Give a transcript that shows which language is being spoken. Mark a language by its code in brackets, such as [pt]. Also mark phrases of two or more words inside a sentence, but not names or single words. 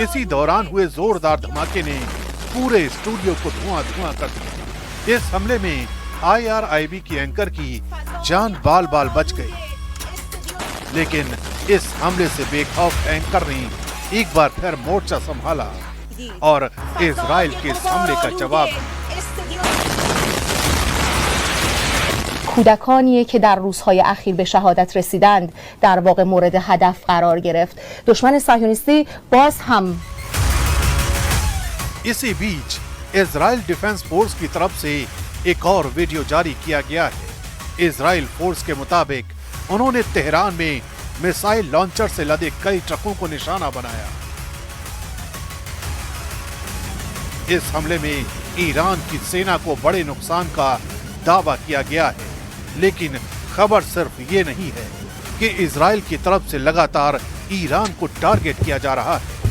[hi] इसी दौरान हुए जोरदार धमाके ने पूरे स्टूडियो को धुआं कर दिया। इस हमले में IRIB की एंकर की जान बाल बाल बच गई, लेकिन इस हमले से बेखौफ एंकर ने एक बार फिर मोर्चा संभाला और इजराइल के इस हमले का जवाब। [fa] کودکانیه که در روزهای اخیر به شهادت رسیدند در واقع مورد هدف قرار گرفت. دشمن صهیونیستی باز هم [hi] इसी बीच इजराइल डिफेंस फोर्स की तरफ से एक और वीडियो जारी किया गया है। इजराइल फोर्स के मुताबिक उन्होंने तेहरान में [en] missile launcher [hi] से लदे कई ट्रकों को निशाना बनाया। इस हमले में ईरान की सेना को बड़े नुकसान का दावा किया गया है, लेकिन खबर सिर्फ ये नहीं है कि इजराइल की तरफ से लगातार ईरान को टारगेट किया जा रहा है।